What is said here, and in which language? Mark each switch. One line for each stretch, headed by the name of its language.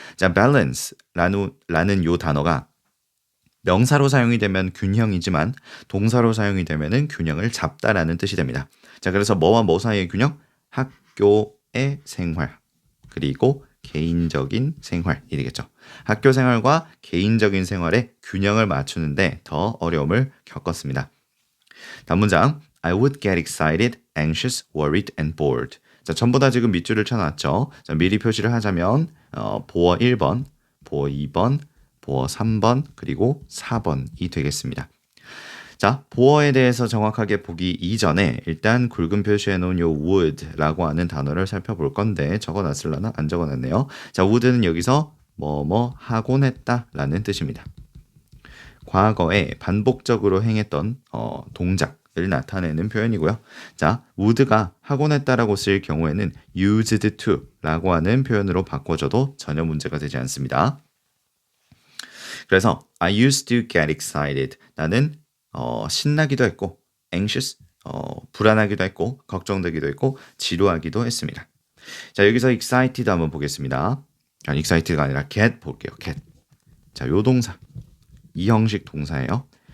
Korean: 자, balance라는 요 단어가 명사로 사용이 되면 균형이지만 동사로 사용이 되면은 균형을 잡다라는 뜻이 됩니다. 자, 그래서 뭐와 뭐 사이의 균형? 학교의 생활. 그리고 개인적인 생활이 되겠죠. 학교 생활과 개인적인 생활의 균형을 맞추는데 더 어려움을 겪었습니다. 다음 문장.
English: I would get excited, anxious, worried, and bored.
Korean: 자, 전부 다 지금 밑줄을 쳐놨죠. 자, 미리 표시를 하자면 보어 1번, 보어 2번, 보어 3번, 그리고 4번이 되겠습니다. 자, 보어에 대해서 정확하게 보기 이전에 일단 굵은 표시해 놓은 요 would라고 하는 단어를 살펴볼 건데 적어놨을라나? 안 적어놨네요. 자, would는 여기서 뭐뭐 하곤 했다라는 뜻입니다. 과거에 반복적으로 행했던 동작을 나타내는 표현이고요. 자, would가 하곤 했다라고 쓰일 경우에는 used to라고 하는 표현으로 바꿔줘도 전혀 문제가 되지 않습니다.
English: 그래서 I used to get excited.
Korean: 나는 신나기도 했고 anxious, 불안하기도 했고 걱정되기도 했고 지루하기도 했습니다. 자, 여기서 excited 한번 보겠습니다. 아니, excited가 아니라 get 볼게요. get. 자, 요 동사. 이 형식 동사예요.